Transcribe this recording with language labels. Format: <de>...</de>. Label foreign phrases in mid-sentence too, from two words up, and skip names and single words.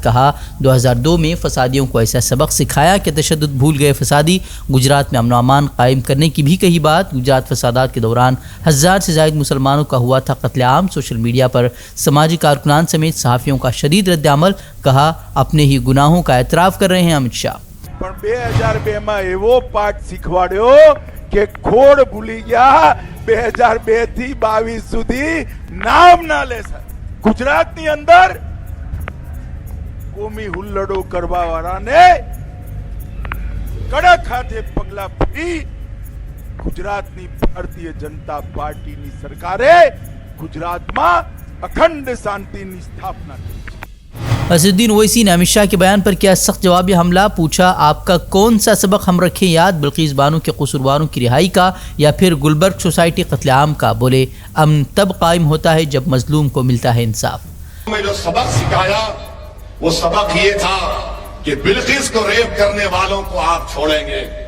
<ur>کہا 2002 میں فسادیوں کو ایسا سبق سکھایا کہ تشدد بھول گئے فسادی۔ گجرات میں امن و امان قائم کرنے کی بھی کہی بات۔ گجرات فسادات کے دوران 1000 سے زائد مسلمانوں کا ہوا تھا قتل عام۔</ur> <en>social media</en> <ur>پر سماجی کارکنان سمیت صحافیوں کا شدید رد عمل۔ کہا اپنے ہی گناہوں کا اعتراف کر رہے ہیں امت شاہ۔</ur> <gu>પણ 2002 માં એવો પાઠ શીખવાડ્યો કે ખોડ ભૂલી ગયા 2002 થી 22 સુધી નામ ના લે સર। ગુજરાતની અંદર કોમી હુલ્લડો કરવા વાળાને કડક હાથે પગલા ભરી ગુજરાતની ભારતીય જનતા પાર્ટીની સરકારે ગુજરાતમાં અખંડ શાંતિની સ્થાપના કરી।</gu> <ur>اسدالدین اویسی نے امت شاہ کے بیان پر کیا سخت جوابی حملہ۔ پوچھا آپ کا کون سا سبق ہم رکھیں یاد، بلقیس بانو کے قصورواروں کی رہائی کا یا پھر گلبرگ سوسائٹی قتل عام کا؟ بولے امن تب قائم ہوتا ہے جب مظلوم کو ملتا ہے انصاف۔ میں جو سبق سکھایا وہ سبق یہ تھا کہ بلقیس کو ریپ کرنے والوں کو آپ چھوڑیں گے۔</ur>